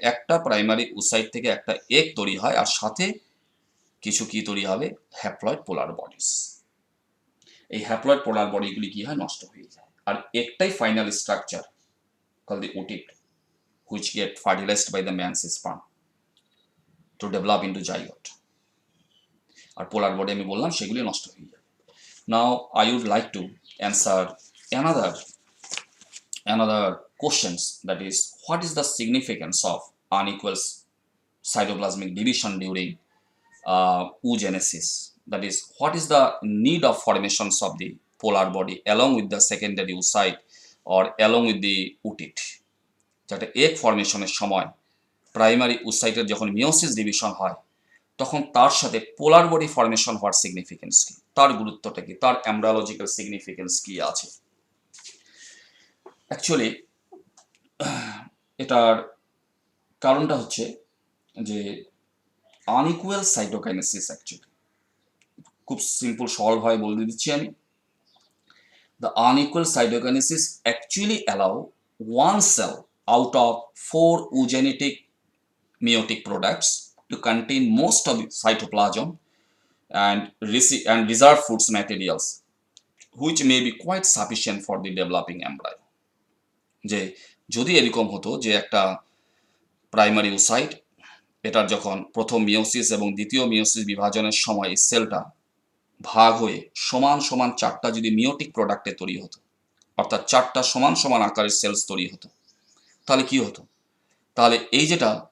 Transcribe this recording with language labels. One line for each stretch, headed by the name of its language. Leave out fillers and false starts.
Bangla: একটা primary oocyte থেকে একটা এগ তৈরি হয়, আর সাথে কিছু কি তৈরি হবে, হ্যাপ্লয়েড পোলার বডিজ। এই হ্যাপ্লয়েড পোলার বডিগুলি কি হয়, নষ্ট হয়ে যায়, আর একটাই final structure
English: called the oocyte, which get fertilized by the man's sperm to develop into zygote.
Bangla: আর polar body আমি বললাম সেগুলি নষ্ট হয়ে যায়।
English: Now I would like to answer another questions, that is, what is the significance of unequal cytoplasmic division during oogenesis? That is, what is the need of formations of the polar body along with the secondary oocyte or along with the oocyte?
Bangla: যাতে egg ফর্মেশনের সময় primary oocyteর যখন meiosis division হয়, তখন তার সাথে পোলার body formation হওয়ার significance কি, তার গুরুত্বটা কি, তার এমব্রায়োলজিক্যাল সিগনিফিকেন্স কি আছে। অ্যাকচুয়ালি এটার কারণটা হচ্ছে যে আনইকুয়াল সাইটোকাইনেসিস, অ্যাকচুয়ালি খুব সিম্পল সরলভাবে বলে দিচ্ছি আমি।
English: The unequal cytokinesis actually allow one cell out of 4 oogenetic meiotic products to contain most of the cytoplasm and reserve foods materials, which may be quite sufficient for the developing embryo.
Bangla: যে যদি এরকম হতো যে একটা primary oocyte, এটার যখন প্রথম meiosis এবং দ্বিতীয় মিওসিস বিভাজনের সময় এই সেলটা ভাগ হয়ে সমান সমান 4টা যদি মিওটিক প্রোডাক্টে তৈরি হতো, অর্থাৎ 4টা সমান সমান আকারের সেলস তৈরি হতো, তাহলে কি হতো, তাহলে এই যেটা